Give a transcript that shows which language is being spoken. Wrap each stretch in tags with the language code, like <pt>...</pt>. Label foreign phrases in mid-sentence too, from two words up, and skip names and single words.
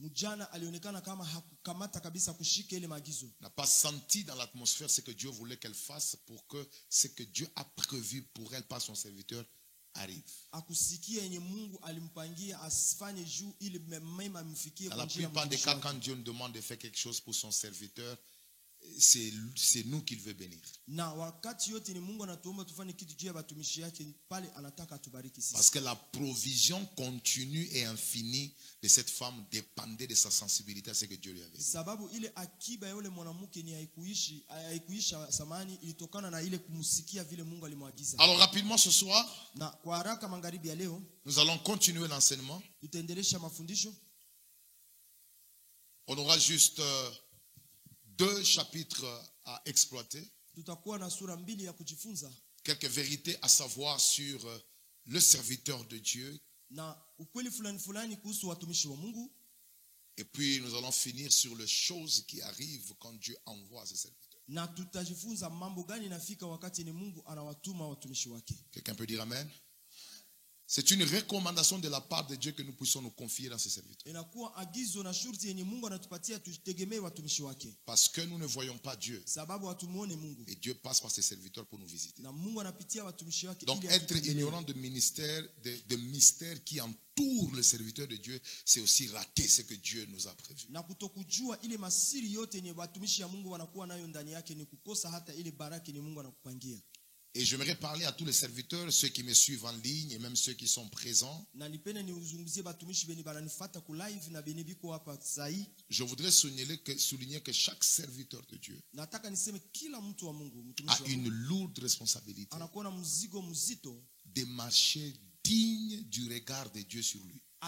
<fr>N'a pas senti dans l'atmosphère ce que Dieu voulait qu'elle fasse pour que ce que Dieu a prévu pour elle par son serviteur arrive. Dans la plupart des cas, quand Dieu nous demande de faire quelque chose pour son serviteur, c'est nous qu'il veut bénir.</fr> <sw>Na wakati yote ni Mungu anatuomba tufanye kitu juu ya watumishi yake pale anataka atubariki sisi.</sw> <fr>Parce que la provision continue et infinie de cette femme dépendait de sa sensibilité à ce que Dieu lui avait dit.</fr> <sw>Sababu ile akiba ya yule mwanamke ni haikuisha samani, ilitokana na ile kumsikia vile Mungu alimwagiza.</sw> <fr>Alors rapidement ce soir,</fr> <sw>Na kwa haraka magharibi ya leo</sw> <fr>nous allons continuer l'enseignement.</fr> <sw>tutaendelesha mafundisho.</sw> <fr>On aura juste 2 chapitres à exploiter.</fr> <sw>Tutakuwa na sura mbili ya kujifunza.</sw> <fr>Quelques vérités à savoir sur le serviteur de Dieu.</fr> <sw>Na ukweli fulani kuhusu watumishi wa Mungu.</sw> <fr>Et puis nous allons finir sur les choses qui arrivent quand Dieu envoie ses serviteurs.</fr> <sw>Na tutajifunza mambo gani nafika wakati ni Mungu anawatuma watumishi wake.</sw> <fr>Quelqu'un peut dire amen? C'est une recommandation de la part de Dieu que nous puissions nous confier dans ses serviteurs.</fr> <sw>Inakuwa agizo na shurti yenye Mungu anatupatia tutegemee watumishi wake.</sw> <fr>Parce que nous ne voyons pas Dieu.</fr> <sw>Sababu hatumuone Mungu.</sw> <fr>Et Dieu passe par ses serviteurs pour nous visiter.</fr> <sw>Na Mungu anapitia watumishi wake.</sw> <fr>Donc être ignorant de mystères qui entourent le serviteur de Dieu, c'est aussi rater ce que Dieu nous a prévu.</fr> <sw>Na kutokujua ile masiri yote ni watumishi ya Mungu wanakuwa nayo ndani yake ni kukosa hata ile baraka ni Mungu anakupangia.</sw> <fr>Et j'aimerais parler à tous les serviteurs, ceux qui me suivent en ligne et même ceux qui sont présents. Je voudrais souligner que chaque serviteur de Dieu a une lourde responsabilité de marcher digne du regard de Dieu sur lui.</fr>